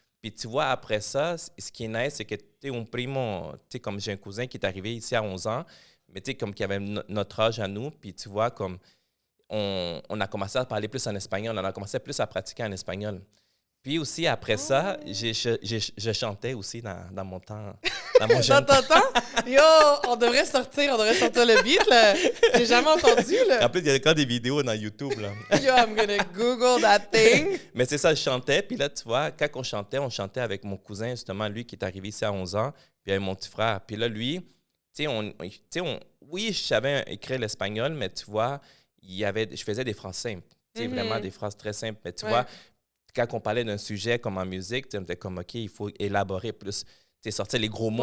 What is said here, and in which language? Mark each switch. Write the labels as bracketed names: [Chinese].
[French] Puis tu vois, après ça, ce qui est nice, c'est que, tu sais, on primo, tu sais, comme j'ai un cousin qui est arrivé ici à 11 ans, mais tu sais, comme qui avait notre âge à nous, puis tu vois, comme on a commencé à parler plus en espagnol, on a commencé plus à pratiquer en espagnol. Puis aussi, après ça, je chantais aussi dans mon temps, dans mon Dans jeune ton temps? Yo, on devrait sortir le beat, là. J'ai jamais entendu, En là. plus, il y a encore des vidéos dans YouTube, là. [English] Yo, I'm gonna Google that thing. [French] Mais c'est ça, je chantais. Puis là, tu vois, quand on chantait avec mon cousin, justement, lui qui est arrivé ici à 11 ans, puis avec mon petit frère. Puis là, lui, tu sais, oui, je savais écrire l'espagnol, mais tu vois, je faisais des phrases simples. Tu sais, vraiment des phrases très simples. Mais tu vois, quand on parlait d'un sujet comme en musique, tu sais, on était comme, OK, il faut élaborer plus, tu sais, sortir les gros mots.